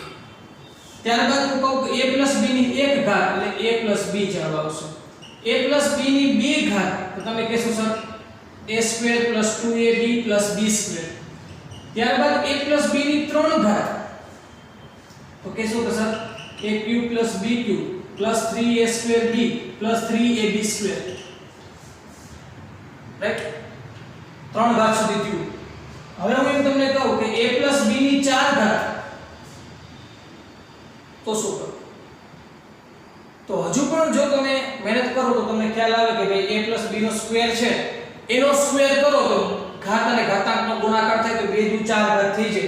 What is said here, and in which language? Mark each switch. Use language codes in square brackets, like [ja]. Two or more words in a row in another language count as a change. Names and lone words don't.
[gu] ત્યારબાદ હું કહું કે a b ની 1 ઘાત એટલે a b જવાબ આવશે. a b ની 2 ઘાત તો તમે કહેશો સર a² + 2ab + b². ત્યારબાદ a b ની 3 ઘાત તો કહેશો કે સર a³ + b³ + 3a²b + 3ab². રાઈટ? 3 ઘાત સુધી થયું. હવે હું એમ તમને કહું કે a + b ની 4 ઘાત તો શું કરો? તો હજુ પણ જો તમે મહેનત કરો તો તમને ખ્યાલ આવે કે ભાઈ a + b નો સ્ક્વેર છે એનો સ્ક્વેર કરો તો ઘાત અને ઘાતાંકનો ગુણાકાર થાય તો 2 × 4 ઘાત થઈ જાય.